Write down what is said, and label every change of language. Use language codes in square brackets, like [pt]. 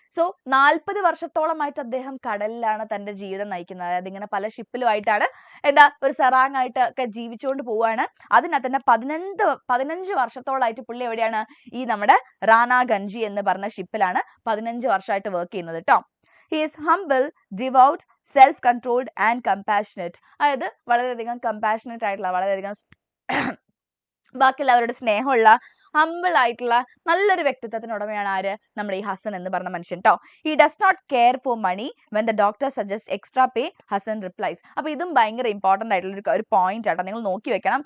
[ml] So 40 വർഷത്തോളമായിട്ട് അദ്ദേഹം കടലിലാണ് തന്റെ ജീവിതം നയിക്കുന്നത്. അതായത് ഇങ്ങനെ പല ഷിപ്പിലുമായിട്ടാണ് ഒരു സെറാങ് ആയിട്ട് ഒക്കെ ജീവിച്ചുകൊണ്ട് പോവുകയാണ്. അതിനകത്ത് തന്നെ 15 വർഷത്തോളമായിട്ട് പുള്ളി എവിടെയാണ്, ഈ നമ്മുടെ റാനാഗഞ്ചി എന്ന് പറഞ്ഞ ഷിപ്പിലാണ് 15 വർഷമായിട്ട് വർക്ക് ചെയ്യുന്നത് കേട്ടോ. [en] He is humble, devout, self-controlled and compassionate. [ml] അതായത് വളരെയധികം കമ്പാഷനേറ്റ് ആയിട്ടുള്ള, വളരെയധികം ബാക്കിയുള്ളവരുടെ സ്നേഹമുള്ള ഹമ്പിൾ ആയിട്ടുള്ള നല്ലൊരു വ്യക്തിത്വത്തിന് ഉടമയാണ് ആര്, നമ്മുടെ ഈ ഹസൻ എന്ന് പറഞ്ഞ മനുഷ്യൻ ട്ടോ. [en] He does not care for money when the doctor suggest extra pay, Hasan replies. [ml] അപ്പൊ ഇതും ഭയങ്കര ഇമ്പോർട്ടന്റ് ആയിട്ടുള്ള ഒരു പോയിന്റ് ആട്ടോ, നിങ്ങൾ നോക്കി വെക്കണം.